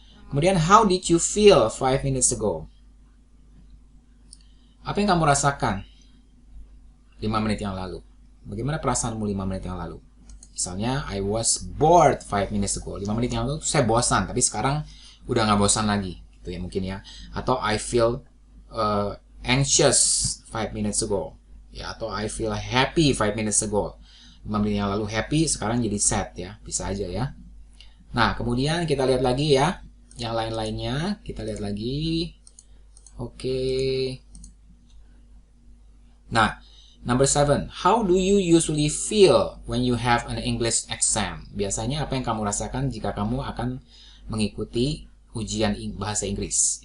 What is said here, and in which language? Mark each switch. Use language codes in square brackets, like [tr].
[en] Kemudian how did you feel 5 minutes ago? [id] Apa yang kamu rasakan 5 menit yang lalu? Bagaimana perasaanmu 5 menit yang lalu? [en] Misalnya I was bored 5 minutes ago. [id] 5 menit yang lalu saya bosan, tapi sekarang udah nggak bosan lagi gitu ya mungkin ya. [en] Atau I feel anxious 5 minutes ago ya, atau I feel happy 5 minutes ago. [id] 5 menit yang lalu happy, sekarang jadi sad ya, bisa aja ya. Nah, kemudian kita lihat lagi ya. Yang lain-lainnya, kita lihat lagi. Oke. [en] Nah, number 7. How do you usually feel when you have an English exam? [id] Biasanya apa yang kamu rasakan jika kamu akan mengikuti ujian bahasa Inggris?